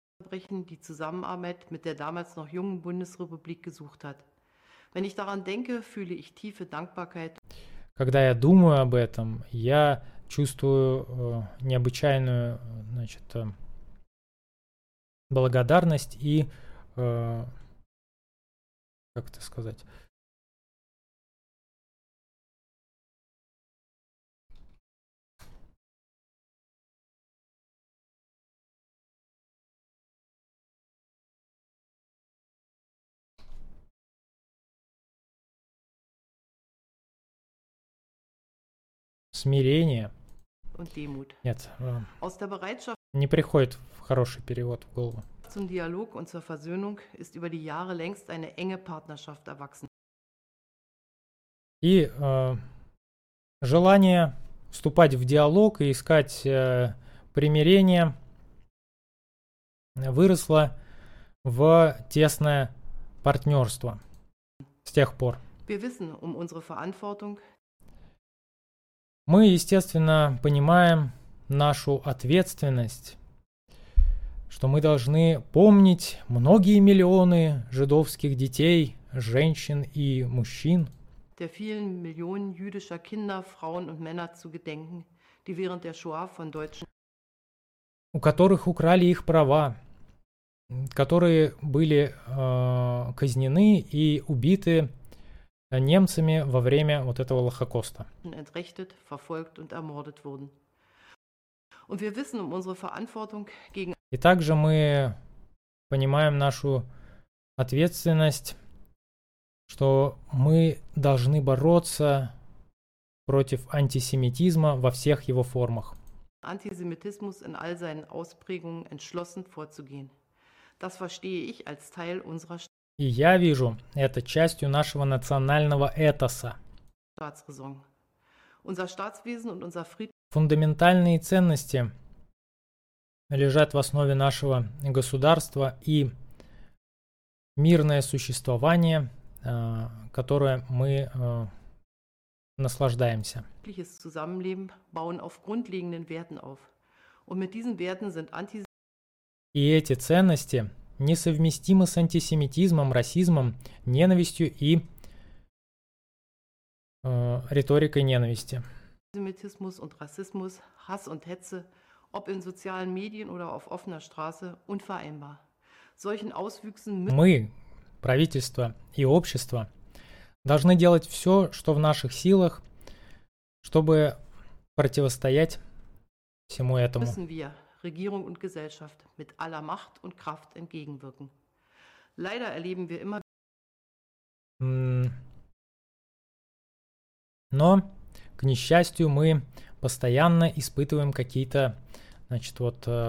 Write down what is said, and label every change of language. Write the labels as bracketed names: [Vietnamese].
[German] Die Zusammenarbeit mit der damals noch jungen Bundesrepublik gesucht hat. Wenn ich daran denke, fühle ich tiefe Dankbarkeit. [Russian] Когда я думаю об этом, я чувствую необычайную, значит, благодарность и, как это сказать, смирение. [German] Und Demut. [Russian] Нет. [German] Aus der Bereitschaft... [Russian] Не приходит хороший перевод в голову. [German] Zum Dialog und zur Versöhnung ist über die Jahre längst eine enge Partnerschaft erwachsen. [Russian] И желание вступать в диалог и искать примирение выросло в тесное партнерство с тех пор. [German] Wir wissen um unsere Verantwortung. [Russian] Мы, естественно, понимаем нашу ответственность, что мы должны помнить многие миллионы жидовских детей, женщин и мужчин, [German] der vielen Millionen jüdischer Kinder, Frauen und Männer zu gedenken, die während der Shoah von Deutschen, [Russian] у которых украли их права, которые были казнены и убиты немцами во время вот этого Холокоста, [German] entrechtet, verfolgt und ermordet wurden. Und wir wissen um unsere Verantwortung gegen. [Russian] И также мы понимаем нашу ответственность, что мы должны бороться против антисемитизма во всех его формах. [German] Antisemitismus in all seinen Ausprägungen entschlossen vorzugehen. Das verstehe ich als Teil unserer. [Russian] И я вижу это частью нашего национального этоса. [German] Staatsräson. Unser Staatswesen und unser Frieden. [Russian] Фундаментальные ценности лежат в основе нашего государства и мирное существование, которое мы наслаждаемся. [German] Friedliches Zusammenleben bauen auf grundlegenden Werten auf. Und mit diesen Werten sind [Russian] И эти ценности несовместимы с антисемитизмом, расизмом, ненавистью и риторикой ненависти. [German] Antisemitismus und Rassismus, Hass und Hetze, ob in sozialen Medien oder auf offener Straße, unvereinbar. Solchen Auswüchsen müssen [Russian] мы правительство и общество должны делать все, что в наших силах, чтобы противостоять всему этому. [German] Müssen wir, Regierung und Gesellschaft, mit aller Macht und Kraft entgegenwirken. Leider erleben wir immer. [Russian] Но, к несчастью, мы постоянно испытываем какие-то, значит, вот.